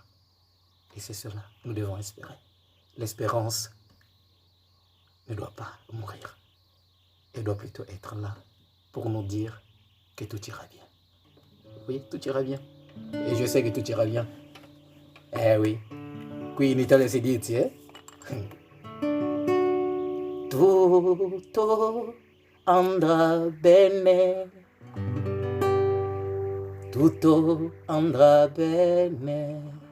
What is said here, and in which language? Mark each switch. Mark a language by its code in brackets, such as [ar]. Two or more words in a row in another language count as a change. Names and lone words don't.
[fr] Et c'est cela, nous devons espérer. L'espérance ne doit pas mourir. Elle doit plutôt être là pour nous dire que tout ira bien. Oui, tout ira bien. Et je sais que tout ira bien. Eh oui. [it] Qui in Italia si dice, tutto andrà bene. Tutto andrà bene.